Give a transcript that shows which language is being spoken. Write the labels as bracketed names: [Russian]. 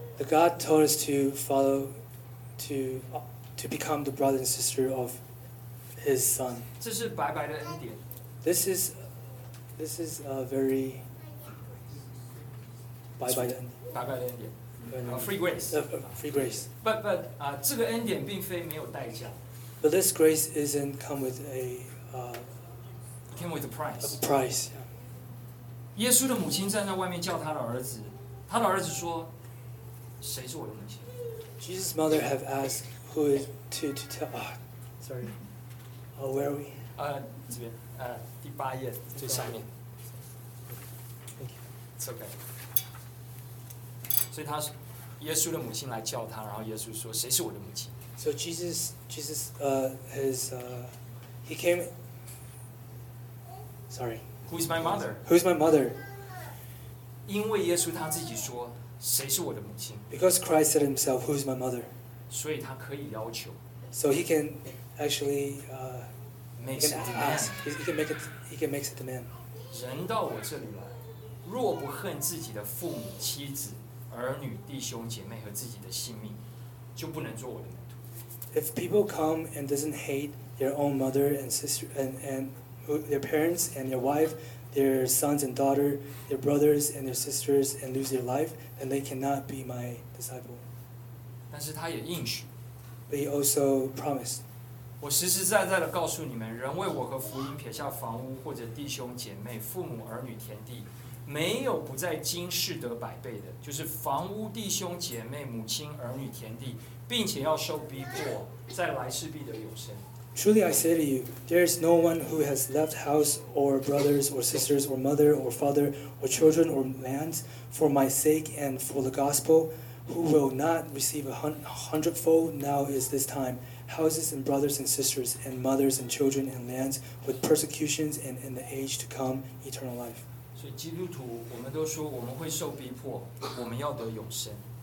[English] God told us to follow to become the brother and sister of his son. This is a very bye-bye [Chinese] 的恩典。 [English] free grace. Free grace. But [Chinese] 这个恩典并非没有代价。 [English] But this grace isn't come with a came with a price. A price. [Chinese] 耶稣的母亲站在外面叫他的儿子，他的儿子说：“谁是我的母亲？” [English] Jesus' mother have asked who is to tell. Sorry. Oh, where are we? [Chinese] 这边第八页最上面。 [English] Thank you. It's okay. [Chinese] 所以他耶稣的母亲来叫他，然后耶稣说：“谁是我的母亲？” [English] So Jesus, he came. Sorry. Who's my mother? Who's my mother? [Chinese] 因为耶稣他自己说：“谁是我的母亲？” [English] Because Christ said himself, "Who's my mother?" [Chinese] 所以他可以要求。 [English] So he can actually make a demand. He can make a demand. [Chinese] 人到我这里来，若不恨自己的父母、妻子。儿女、弟兄、姐妹和自己的性命，就不能做我的门徒。 [English] If people come and doesn't hate their own mother and sister and their parents and their wife, their sons and daughter, their brothers and their sisters, and lose their life, then they cannot be my disciple. [Chinese] 但是他也应许。 [English] But he also promised. [Chinese] 我实实在在的告诉你们，人为我和福音撇下房屋或者弟兄姐妹、父母儿女、田地。没有不在今世得百倍的，就是房屋、弟兄、姐妹、母亲、儿女、田地，并且要受逼迫，在来世必得永生。 [English] Truly I say to you, there is no one who has left house or brothers or sisters or mother or father or children or lands for my sake and for the gospel, who will not receive a hundredfold now is this time, houses and brothers and sisters and mothers and children and lands with persecutions and in the age to come eternal life. [Chinese] 所以基督徒，我们都说我们会受逼迫，我们要得永生。